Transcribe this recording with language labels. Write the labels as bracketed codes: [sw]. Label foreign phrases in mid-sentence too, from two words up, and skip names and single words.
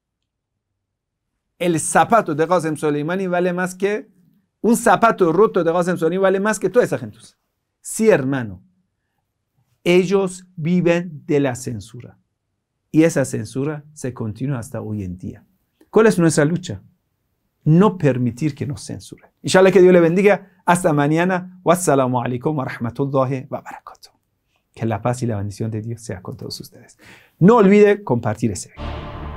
[es] El zapato de Qasem Soleimani vale más que un zapato roto de Qasem Soleimani vale más que toda esa gentuza. Sí, hermano. Ellos viven de la censura. Y esa censura se continúa hasta hoy en día. ¿Cuál es nuestra lucha? No permitir que nos censuren. Inshallah, que Dios le bendiga. Hasta mañana. [ar] والسلام عليكم ورحمة الله وبركاته. [es] Que la paz y la bendición de Dios sea con todos ustedes. No olvide compartir ese video.